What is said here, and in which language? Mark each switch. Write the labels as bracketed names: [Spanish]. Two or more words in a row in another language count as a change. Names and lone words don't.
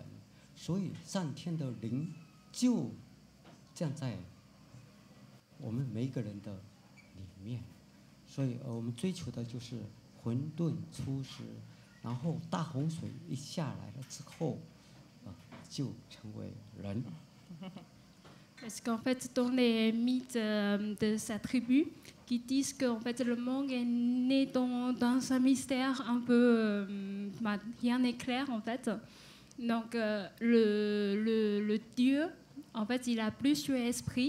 [Chinese] 所以上天的灵就站在我们每一个人的里面。所以我们追求的就是混沌初始，然后大洪水一下来了之后，就成为人。 [French] Parce qu'en fait, dans les mythes de sa tribu, qui disent qu'en fait le monde est né dans un mystère un peu, rien n'est clair en fait. Donc le dieu, en fait, il a plus l'esprit.